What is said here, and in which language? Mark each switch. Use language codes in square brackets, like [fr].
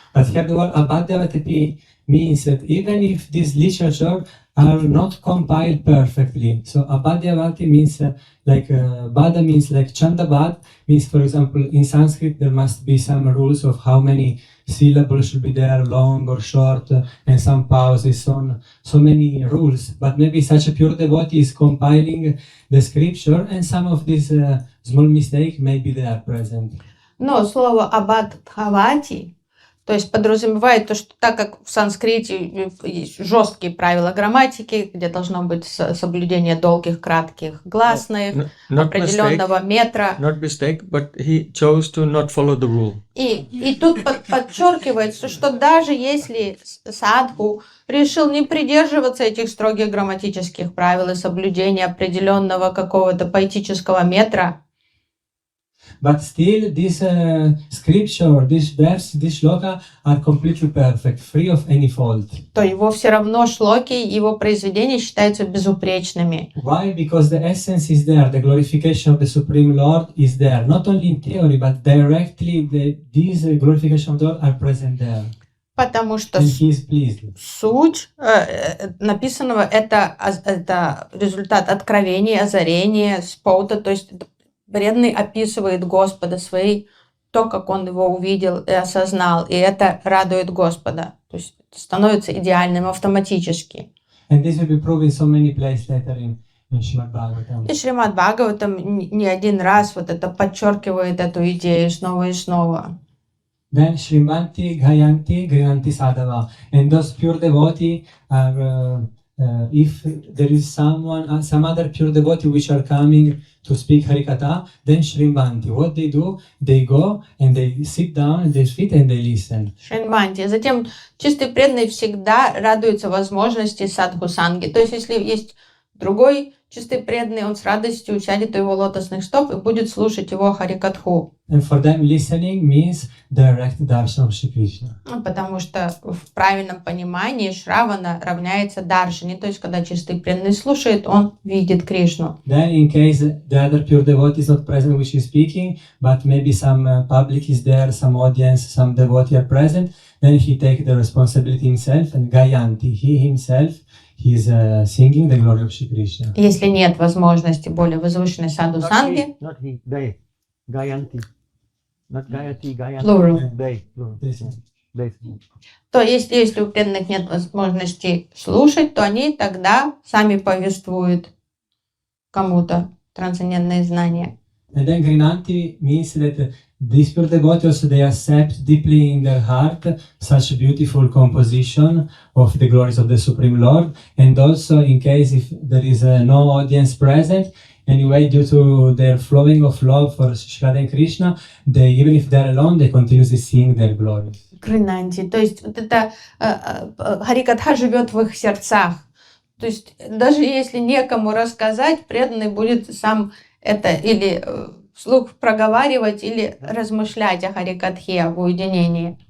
[en] But here the word abhadyavatati means that even if this literature are not compiled perfectly, so abhadyavati means bada means like chandabad, means for example in Sanskrit there must be some rules of how many syllables should be there, long or short, and some pauses, so many rules. But maybe such a pure devotee is compiling the scripture, and some of these small mistakes maybe they are present. [ru] Но слово абадхавати, то есть подразумевает то, что так как в санскрите есть жесткие правила грамматики, где должно быть соблюдение долгих, кратких гласных, определенного метра. [en] Not mistake, but he chose to not follow the rule. [ru] И тут подчеркивается, что даже если садху решил не придерживаться этих строгих грамматических правил и соблюдения определенного какого-то поэтического метра, [en] But still, this scripture, this verse, this shloka are completely perfect, free of any fault. [ru] то его все равно шлоки, его произведения считаются безупречными. [en] Why? Because the essence is there, the glorification of the Supreme Lord is there. Not only in theory, but directly these glorification of the Lord are present there. [ru] Потому что [en] And he is pleased. [ru] суть написанного это результат откровения, озарения, споута, то есть преданный описывает Господа своей, то, как он его увидел и осознал, и это радует Господа, то есть становится идеальным автоматически. [en] And this will be proven so many places later in Śrīmad Bhagavatam. [ru] И Шримад Бхагаватам не один раз вот это подчеркивает эту идею снова и снова. [en] Then Shrimanti, Gayanti, Grinanti Sadhava. And those pure devotees are, if there is some other pure devotee which are coming to speak Harikatha, then Shrimanti. What they do, they go and they sit down at their feet and they listen. [ru] Шриманти. Затем чистый преданный всегда радуется возможности садху-санги. То есть если есть Другой чистый преданный, он с радостью сядет у его лотосных стоп и будет слушать его харикатху. [en] And for them, listening means direct darshan of Shri Krishna. [ru] Потому что в правильном понимании Шравана равняется даршане, то есть когда чистый преданный слушает, он видит Кришну. [en] Then, in case the other pure devotee is not present which is speaking, but maybe some public is there, some audience, some devotee are present, then he takes the responsibility himself and Gayanti, he himself, he is singing the glory of Shri Krishna. [ru] Если нет возможности более возвышенной саду санги, [en] Not he, they. Gayanti. Not Gayati, Gayanti. Plural. They. Plural. They. [ru] то если у преданных нет возможности слушать, то они тогда сами повествуют кому-то трансцендентные знания. [en] And then Grinanti means that these pure devotees, they accept deeply in their heart such beautiful composition of the glories of the Supreme Lord. And also in case if there is no audience present, anyway, due to their flowing of love for Shri Radha and Krishna, they, even if they're alone, they continuously sing their glories. [ru] Кринанти, то есть вот это харикатха живет в их сердцах. То есть даже если некому рассказать, преданный будет сам это или вслух проговаривать, или размышлять о харикатхе, об уединении.